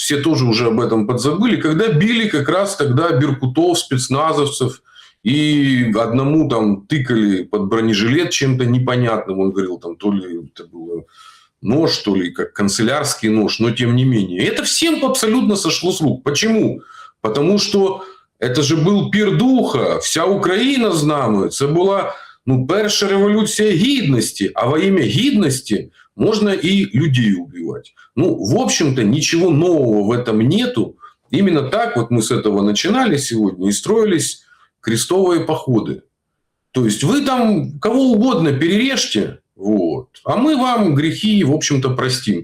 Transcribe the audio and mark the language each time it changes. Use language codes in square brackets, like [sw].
[ru] Все тоже уже об этом подзабыли. Когда били как раз тогда беркутов, спецназовцев, и одному там тыкали под бронежилет чем-то непонятным. Он говорил, там, то ли это было нож, то ли как канцелярский нож, но тем не менее. И это всем абсолютно сошло с рук. Почему? Потому что это же был пир духа. [uk] Вся Україна з нами. Це була перша революція гідності. [ru] А во имя гідності можно и людей убивать. В общем-то, ничего нового в этом нету. Именно так вот мы с этого начинали сегодня и строились крестовые походы. То есть вы там кого угодно перережьте, вот, а мы вам грехи, в общем-то, простим.